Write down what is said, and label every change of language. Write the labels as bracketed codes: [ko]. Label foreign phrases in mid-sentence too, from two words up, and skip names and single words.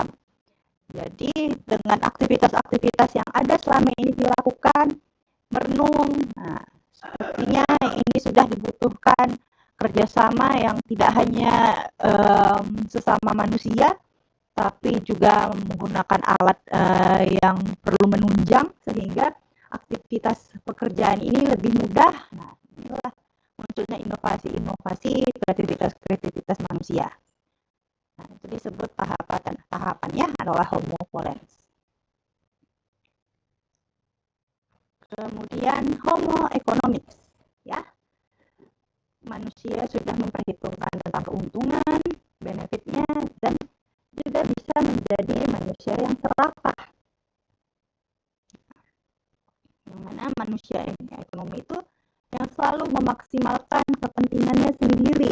[id] Jadi dengan aktivitas-aktivitas yang ada selama ini dilakukan, merenung, nah, sepertinya ini sudah dibutuhkan kerjasama yang tidak hanya sesama manusia, tapi juga menggunakan alat yang perlu menunjang sehingga aktivitas pekerjaan ini lebih mudah. Nah, inilah munculnya inovasi-inovasi, kreativitas manusia. Nah, itu disebut tahapannya adalah [la] homo volens. Kemudian homo economicus, [id] ya. Manusia sudah memperhitungkan tentang keuntungan, benefitnya, dan juga bisa menjadi manusia yang serakah. Yang mana manusia ekonomi itu yang selalu memaksimalkan kepentingannya sendiri.